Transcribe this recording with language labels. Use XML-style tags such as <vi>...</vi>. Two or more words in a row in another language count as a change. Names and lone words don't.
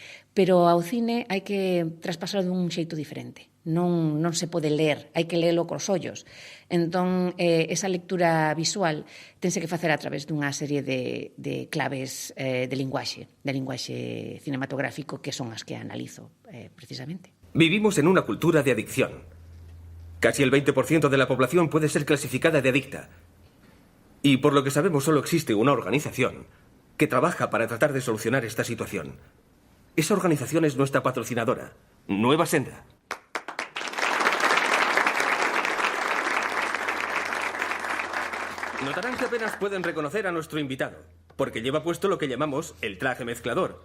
<gl>Pero ao cine hai que traspasalo dun xeito diferente. Non se pode ler, hai que lelo cos ollos. Entón, esa lectura visual tense que facer a través dunha serie de claves de linguaxe cinematográfico, que son as que analizo precisamente.</gl> <es>Vivimos en una cultura de adicción. Casi el 20% de la población puede ser clasificada de adicta. Y por lo que sabemos, solo existe una organización que trabaja para tratar de solucionar esta situación. Esa organización es nuestra patrocinadora, Nueva Senda. Notarán que apenas pueden reconocer a nuestro invitado, porque lleva puesto lo que llamamos el traje mezclador.</es>